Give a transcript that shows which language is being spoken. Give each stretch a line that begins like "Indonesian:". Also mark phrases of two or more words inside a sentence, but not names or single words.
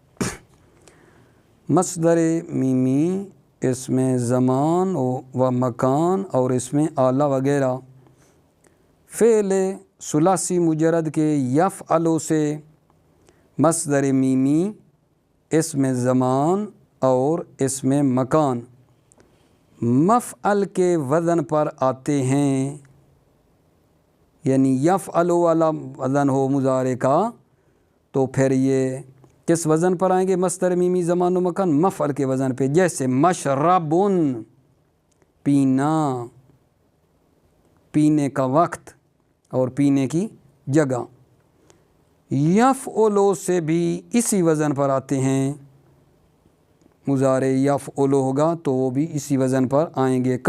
Urdu: مصدر میمی اس میں زمان و مکان اور اس میں آلہ وغیرہ، فعل ثلاثی مجرد کے یفعلو سے مصدر میمی اس میں زمان اور اس میں مکان مفعل کے وزن پر آتے ہیں، یعنی یفعلو والا وزن ہو مضارع کا تو پھر یہ کس وزن پر آئیں گے؟ مصدر میمی زمان و مکان مفعل کے وزن پہ، جیسے مشربن پینا، پینے کا وقت اور پینے کی جگہ۔ یفعلو سے بھی اسی وزن پر آتے ہیں، مضارع یفعلو ہوگا تو وہ بھی اسی وزن پر آئیں گے۔